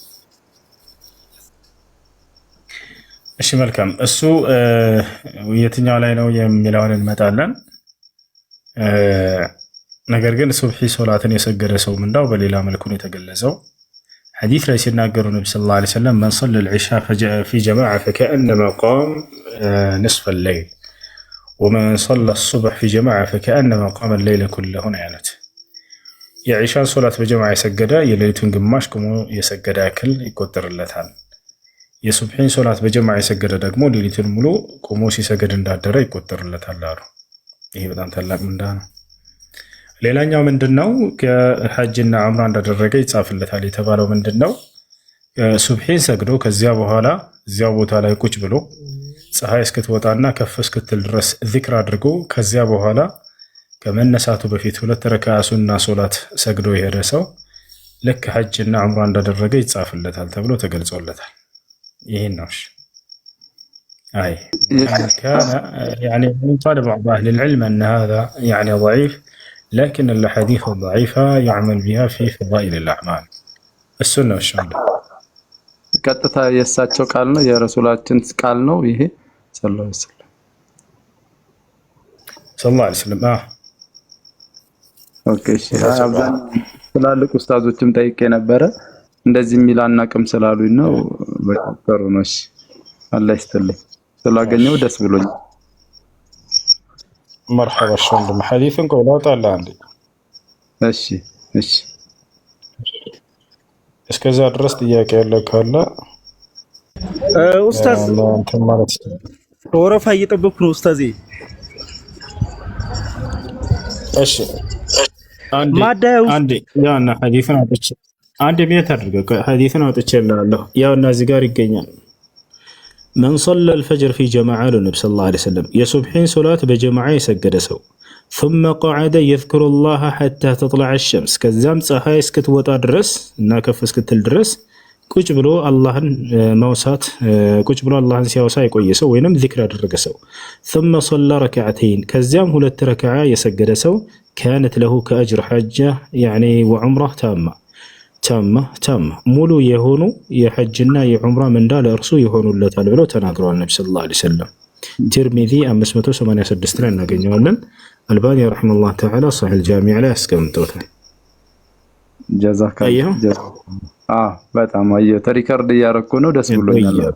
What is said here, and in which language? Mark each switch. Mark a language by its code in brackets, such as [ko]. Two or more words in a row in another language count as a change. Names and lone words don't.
[am] እሺ መልካም። እሱ የትኛው ላይ ነው የሚለውን እንመጣለን። ነገር ግን ሱብሒ ሶላትን የሰገደ ሰው ምንዳው በሌላ መልኩ ነው የተገለጸው። ሐዲስ ላይ ሲናገሩ ነብዩ [ar] صلى الله عليه وسلم من صلى العشاء في جماعة فكأنما قام نصف الليل ومن صلى الصبح في جماعة فكأنما قام الليل كله [am] ነው ያሉት። የዒሻን ሶላት በጀማዓ የሰገደ የሌሊቱን ግማሽ ቁሞ የሰገደ ያክል ይቆጠርለታል። የሱብሒን ሶላት በጀማዓ የሰገደ ደግሞ ሌሊቱን ሙሉ ቁሞ ሲሰገድ እንዳደረ ይቆጠርለታል አሉ። ይሄ በጣም ታላቅ ምንዳ ነው። ሌላኛው ምንድነው? ከሐጅና ዑምራ እንዳደረገ ይጻፍለታል የተባለው ምንድነው? ሱብሒን ሰግዶ ከዚያ በኋላ እዚያው ቦታ ላይ ቁጭ ብሎ ፀሐይ እስክትወጣና ከፍ እስክትል ድረስ ዚክር አድርጎ ከዚያ በኋላ ከመነሳቱ በፊት 2 ረካዓ ሱና ሶላት ሰግዶ የሄደ ሰው ልክ ሐጅና ዑምራ እንዳደረገ ይጻፍለታል ተብሎ ተገልጾለታል። ይሄን ነው። [ar] أي كان يعني من قال بعض أهل العلم أن هذا يعني ضعيف، لكن الأحاديث الضعيفة يعمل بها في فضائل الأعمال السنة والشهادة. [am] ቀጥታ የእሳቸው ቃል ነው የረሱላችን ቃል ነው ይሄ [ar] صلى الله عليه وسلم صلى الله عليه وسلم። [am] ኦኬ እሺ። አብዛኛው ትላልቅ ኡስታዞችም ጠይቄ ነበረ እንደዚህ የሚል አናውቅም ስላሉኝ ነው። በቀጠሩ ነው። እሺ አላህ ይስጥልኝ ስላገኘው ደስ ብሎኝ። [ar] مرحبا شلون [am] حديثን ቆይ ላውጣልህ አንዴ። እሺ እሺ እስከዛ ድረስ ጥያቄ ያለ ካለ ኡስታዝ እንትን ማለት ይችላል። ወረፋ እየጠበኩ ነው ኡስታዜ። እሺ አንዴ ያና ሐዲስን አውጥቼ አንዴ ቤት አድርገው ሐዲስን አውጥቼልሃለሁ። ያውና እዚህ ጋር ይገኛል። [ar] من صلى الفجر في جماعة النبي صلى الله عليه وسلم [am] የሱብሒን ሶላት በጀማዓ የሰገደ ሰው [ar] ثم قعد يذكر الله حتى تطلع الشمس [am] ከዛም ፀሐይ እስክትወጣ ድረስ እና ከፍ እስክትል ድረስ ቁጭ ብሎ አላህን ማውሳት ቁጭ ብሎ አላህን ሲያወሳ የቆየ ሰው ወይንም ዚክር ያደረገ ሰው [ar] ثم صلى ركعتين [am] ከዚያም 2 ረካዓ የሰገደ ሰው [ar] كانت له كأجر حجة يعني وعمرة [am] تامة ሙሉ የሆኑ የሐጅና የዑምራ ምንዳ ለእርሱ ይሆኑለታል ብለው ተናግረዋል ነብዩ [ar] صلى الله عليه وسلم። [am] ትርሚዚ 586 ላይ እናገኘዋለን። አልባኒ [ar] رحمه الله تعالى [am] ሷሂህ አልጃሚዕ ላይ አስቀምጠውታል። ጀዛከላህ በጣም አየሁ። ሪከርድ እያደረኩ ነው። ደስ ብሎኛል።